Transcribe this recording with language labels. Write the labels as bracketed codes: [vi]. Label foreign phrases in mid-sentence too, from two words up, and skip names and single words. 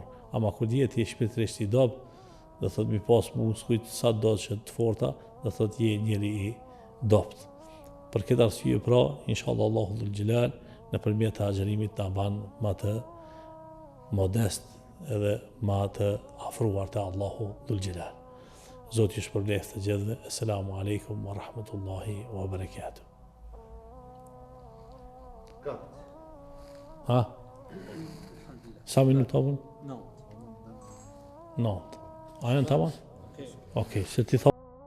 [sq] Ama kur ti shpirtërisht i dobët, do thot mi pas muskujt sa do që të forta, do thot je njëri i dobët. Për këtë arsye pra, inshallah Allahu [ar] ذو الجلال [sq] nëpërmjet agjerimit na ban më të modest edhe më të afruar te Allahu [ar] ذو الجلال. [sq] Zoti ju shpërbleft të gjithëve. [ar] السلام عليكم ورحمة الله وبركاته. Ha? [sq] Sa minuta vën? 9. A janë tamam? Okej, se ti